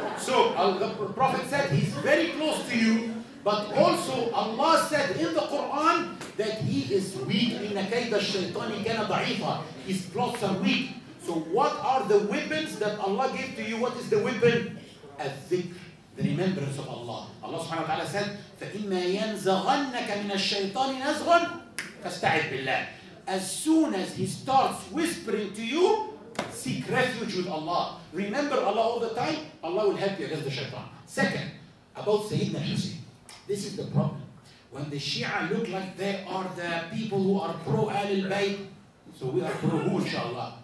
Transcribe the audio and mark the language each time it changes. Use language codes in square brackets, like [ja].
[en] So the Prophet said he's very close to you, but also Allah said in the Quran that he is weak. [ar] إِنَّ كَيْدَ الشَّيْطَانِ كَانَ ضَعِيفًا. [en] His plots are weak. So what are the weapons that Allah gave to you? What is the weapon? الذكر, the remembrance of Allah. [ar] Allah subhanahu wa ta'ala said, فَإِمَّا يَنزَغَنَّكَ مِنَ الشَّيْطَانِ نَزْغٌ فَاسْتَعِذْ بِاللَّهِ. [en] As soon as he starts whispering to you, seek refuge with Allah. Remember Allah all the time. Allah will help you against the shaitan. Second, about Sayyidina Hussein. This is the problem. When the Shia look like they are the people who are pro Ahlul Bayt, so we are pro who, inshallah?